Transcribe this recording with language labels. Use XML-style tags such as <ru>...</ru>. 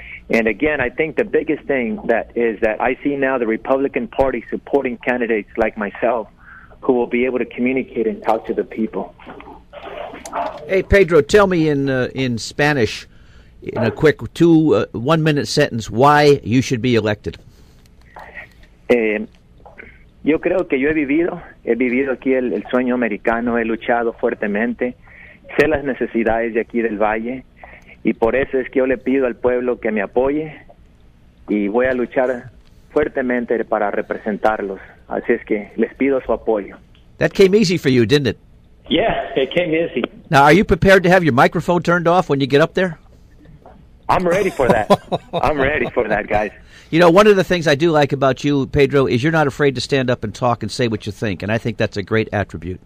<en>And again, I think the biggest thing that I see now the Republican Party supporting candidates like myself who will be able to communicate and talk to the people. Hey, Pedro, tell me in Spanish, in a quick 1-minute sentence, why you should be elected.</en> <es>Yo creo que yo he vivido aquí el sueño americano, he luchado fuertemente, sé las necesidades de aquí del Valle, y por eso es que yo le pido al pueblo que me apoye y voy a luchar fuertemente para representarlos. Así es que les pido su apoyo.</es> <en>That came easy for you, didn't it? Yeah, it came easy. Now, are you prepared to have your microphone turned off when you get up there? I'm ready for that. I'm ready for that, guys. You know, one of the things I do like about you, Pedro, is you're not afraid to stand up and talk and say what you think, and I think that's a great attribute.</en>